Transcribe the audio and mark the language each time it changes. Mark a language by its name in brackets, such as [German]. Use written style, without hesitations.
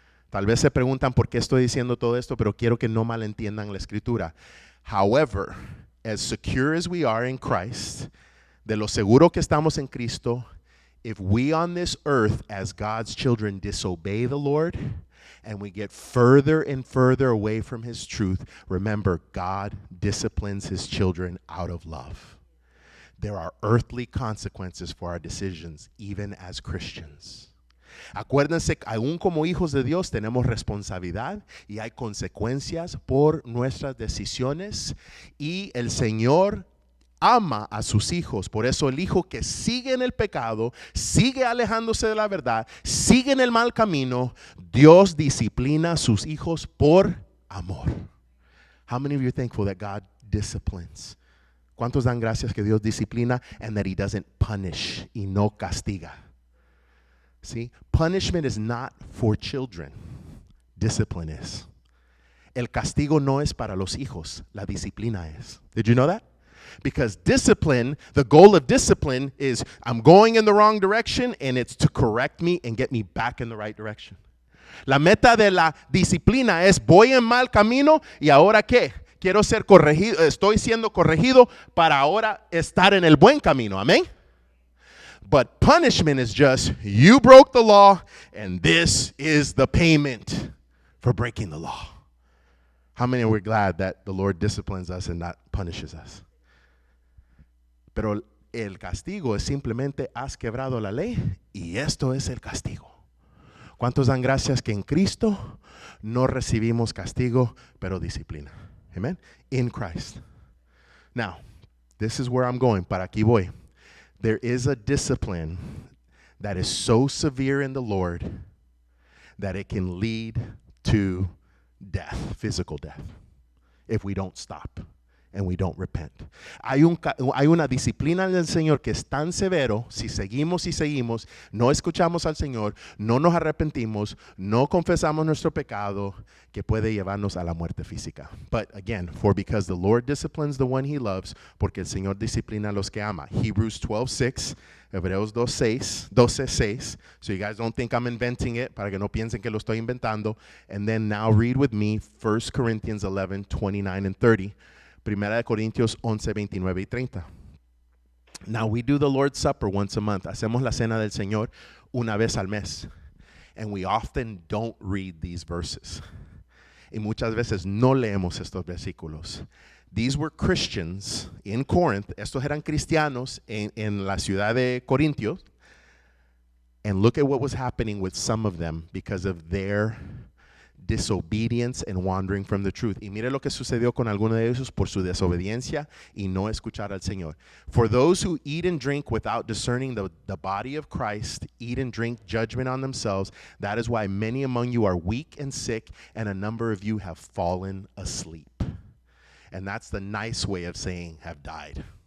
[Spanish] Tal vez se preguntan por qué estoy diciendo todo esto, pero quiero que no malentiendan la escritura. [English] However, as secure as we are in Christ, [Spanish] de lo seguro que estamos en Cristo, [English] if we on this earth as God's children disobey the Lord, and we get further and further away from his truth, remember, God disciplines his children out of love. There are earthly consequences for our decisions, even as Christians. [Spanish] Acuérdense, aún como hijos de Dios tenemos responsabilidad y hay consecuencias por nuestras decisiones, y el Señor ama a sus hijos. Por eso el hijo que sigue en el pecado, sigue alejándose de la verdad, sigue en el mal camino, Dios disciplina a sus hijos por amor. [English] How many of you are thankful that God disciplines? [Spanish] ¿Cuántos dan gracias que Dios disciplina [English] and that he doesn't punish [Spanish] y no castiga? [English] See, punishment is not for children. Discipline is. [Spanish] El castigo no es para los hijos, la disciplina es. [English] Did you know that? Because discipline, the goal of discipline is I'm going in the wrong direction and it's to correct me and get me back in the right direction. [Spanish] La meta de la disciplina es voy en mal camino y ahora ¿qué? Quiero ser corregido, estoy siendo corregido para ahora estar en el buen camino. Amén. [English] But punishment is just you broke the law and this is the payment for breaking the law. How many are we glad that the Lord disciplines us and not punishes us? [Spanish] Pero el castigo es simplemente has quebrado la ley y esto es el castigo. ¿Cuántos dan gracias que en Cristo no recibimos castigo, pero disciplina? [English] Amen. In Christ. Now, this is where I'm going. [Spanish] Para aquí voy. [English] There is a discipline that is so severe in the Lord that it can lead to death, physical death, if we don't stop. And we don't repent. [Spanish] Hay una disciplina del Señor que es tan severo, si seguimos y seguimos, no escuchamos al Señor, no nos arrepentimos, no confesamos nuestro pecado, que puede llevarnos a la muerte física. [English] But again, because the Lord disciplines the one he loves, [Spanish] porque el Señor disciplina a los que ama. [English] Hebrews 12:6, Hebreos 12:6. So you guys don't think I'm inventing it, [Spanish] para que no piensen que lo estoy inventando. [English] And then now read with me 1 Corinthians 11:29 and 30. [Spanish] Primera de Corintios 11, 29 y 30. [English] Now we do the Lord's Supper once a month. [Spanish] Hacemos la cena del Señor una vez al mes. [English] And we often don't read these verses. [Spanish] Y muchas veces no leemos estos versículos. [English] These were Christians in Corinth. [Spanish] Estos eran cristianos en la ciudad de Corintios. [English] And look at what was happening with some of them because of their disobedience and wandering from the truth. [Spanish] Y mire lo que sucedió con algunos de ellos por su desobediencia y no escuchar al Señor. [English] For those who eat and drink without discerning the body of Christ, eat and drink judgment on themselves. That is why many among you are weak and sick, and a number of you have fallen asleep. And that's the nice way of saying have died.